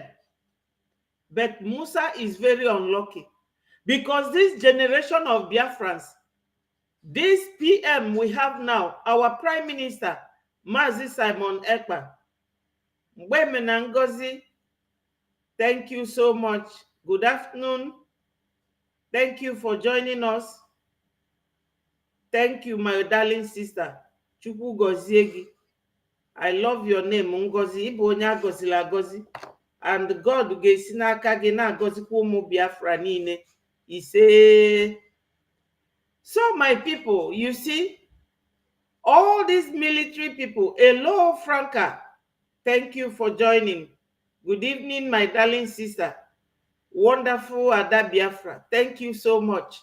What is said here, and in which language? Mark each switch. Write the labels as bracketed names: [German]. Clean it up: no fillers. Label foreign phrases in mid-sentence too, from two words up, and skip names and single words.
[English] But Musa is very unlucky because this generation of Biafrans, this PM we have now, our Prime Minister, Mazi Simon Ekpa, Mbemena Ngozi, thank you so much. Good afternoon. Thank you for joining us. Thank you, my darling sister. [Igbo] Chukwu gozie gi. [English] I love your name, Ngozi. [Igbo] Ibu onye agozili agozi. [English] And God [Igbo] ga-esi n'aka gị na-agozikwa ụmụ Biafra niile. [English] He say, so my people, you see, all these military people, hello, Franca. Thank you for joining. Good evening, my darling sister. Wonderful Ada Biafra. Thank you so much.